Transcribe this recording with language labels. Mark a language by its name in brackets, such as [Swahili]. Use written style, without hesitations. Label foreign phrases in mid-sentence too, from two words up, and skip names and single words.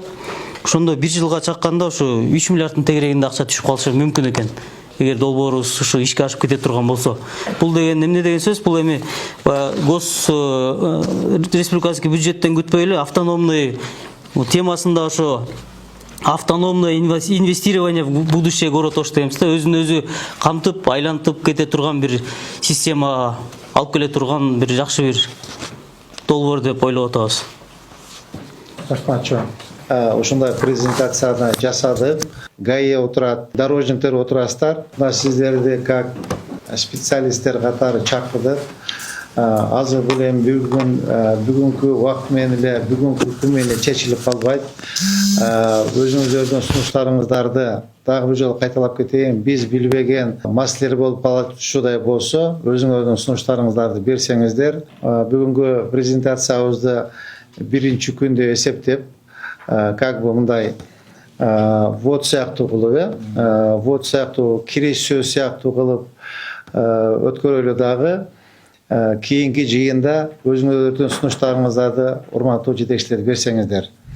[Kyrgyz] Ошондо бир жылга чакканда ошо 3 миллиарддын тегерегинде акча түшүп калышы мүмкүн экен. Эгер долбоорубуз ушу ишке ашып кете турган болсо. Бул деген эмне деген сөз? Бул эми республиканский бюджеттен күтпөй эле автономный темасында ошо [Russian] автономное инвестирование в будущее город Ош [Kyrgyz] дейбиз да, өзүн өзү камтып, айлантып кете турган бир система алып келе турган бир жакшы бир долбоор деп ойлоп атабыз. Рахмат чоң. Ушундай презентацияны жасадык. ГАИ отурат, дорожниктер отурасыздар. Мына сиздерди как специалисттер катары чакырдык. Азыр бул эми бүгүнкү убакыт менен эле, бүгүнкү күн менен эле чечилип калбайт. Өзүңүздөрдүн сунуштарыңыздарды дагы бир жолу кайталап кетейин. Биз билбеген маселелер болуп калышуудай болсо, өзүңөрдүн сунуштарыңыздарды берсеңиздер, бүгүнкү презентациябызды биринчи күндө эсептеп, [Russian] как бы [Kyrgyz] мындай вот сыяктуу кылып, вот сыяктуу киреш сөз сыяктуу кылып өткөрөлү дагы. Кийинки жыйында өзүңөрдүн сунуштарыңыздарды урматтуу жетекчилер берсеңиздер.